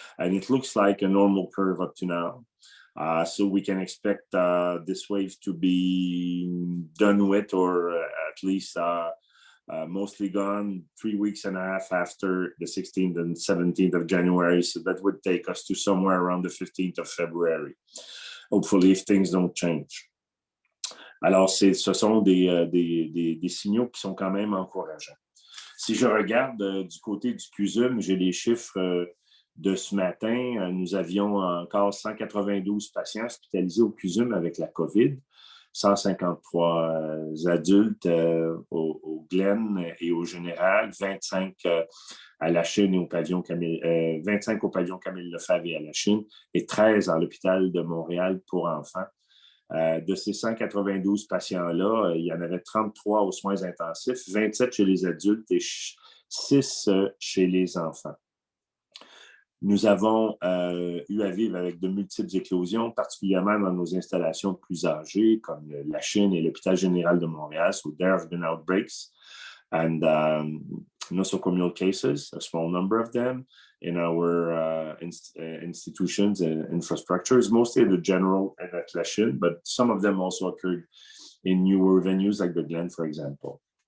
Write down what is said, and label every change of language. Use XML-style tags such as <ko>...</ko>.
<en>And it looks like a normal curve up to now. So we can expect this wave to be done with, or at least mostly gone 3 weeks and a half after the 16th and 17th of January. So that would take us to somewhere around the 15th of February, hopefully, if things don't change.</en> <fr>Alors, ce sont des signaux qui sont quand même encourageants. Si je regarde du côté du CUSM, j'ai les chiffres de ce matin. Nous avions encore 192 patients hospitalisés au CUSM avec la COVID, 153 adultes au Glen et au Général, 25 à la Chine et au pavillon Camille, 25 au pavillon Camille Lefebvre et à la Chine, et 13 à l'hôpital de Montréal pour enfants. De ces 192 patients-là, il y en avait 33 aux soins intensifs, 27 chez les adultes et 6 chez les enfants. Nous avons eu à vivre avec de multiples éclosions, particulièrement dans nos installations plus âgées, comme la Chine et l'hôpital général de Montréal.</fr> <en>So there have been outbreaks and nosocomial cases, a small number of them, in our institutions and infrastructures, mostly at the general and at La Chine, but some of them also occurred in newer venues like the Glen, for example.</en>